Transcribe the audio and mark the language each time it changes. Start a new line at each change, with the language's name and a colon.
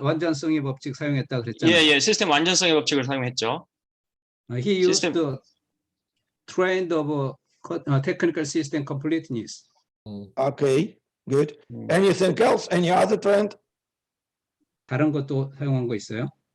Korean: 완전성의 법칙 사용했다 그랬잖아요. 예, 시스템 완전성의 법칙을 사용했죠.
English: He used the trend of technical system completeness. Okay, good. Anything else? Any other trend?
Korean: 다른 것도 사용한 거 있어요?